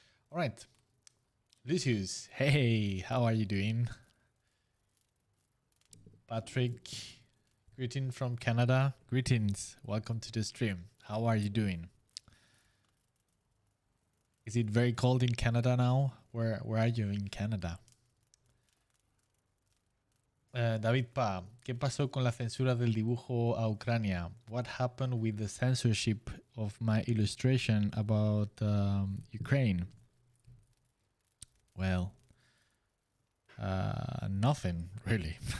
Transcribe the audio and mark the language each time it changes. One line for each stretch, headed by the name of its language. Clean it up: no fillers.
English: All right, Lucius, hey, how are you doing? Patrick, greeting from Canada. Greetings, welcome to the stream. How are you doing? Is it very cold in Canada now? Where are you in Canada?
Spanish: David Pa, ¿qué pasó con la censura del dibujo a Ucrania?
English: What happened with the censorship of my illustration about Ukraine? Well, nothing really.